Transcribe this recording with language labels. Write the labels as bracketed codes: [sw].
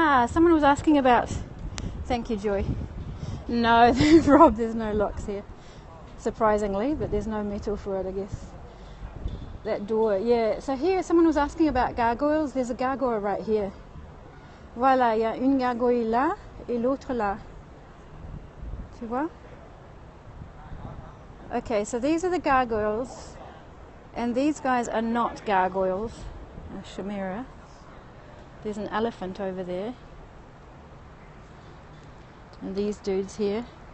[en] Someone was asking about... Thank you, Joy. No, Rob, there's no locks here. Surprisingly, but there's no metal for it, I guess. That door, yeah. So here, someone was asking about gargoyles. There's a gargoyle right here. [fr] Voilà, il y a une gargoyle là et l'autre là. Tu vois? [en] Okay, so these are the gargoyles. And these guys are not gargoyles. A chimera. There's an elephant over there. And these dudes here.